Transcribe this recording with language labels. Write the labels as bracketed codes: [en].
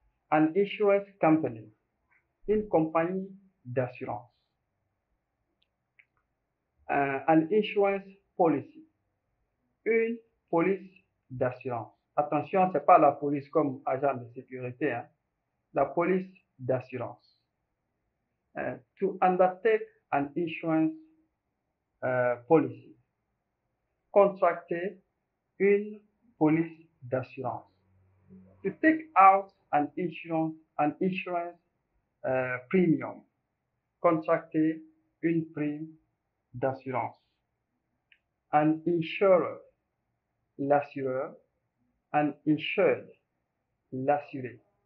[en] An insurance company, [fr] une compagnie d'assurance. [en] An insurance policy, [fr] une police d'assurance. Attention, c'est pas la police comme agent de sécurité, hein. La police d'assurance. [en] To undertake an insurance policy. [fr] Contracter une police d'assurance. [en] To take out an insurance premium. [fr] Contracter une prime d'assurance. [en] An insurer, [fr] l'assureur. [en] An insured, [fr] l'assuré.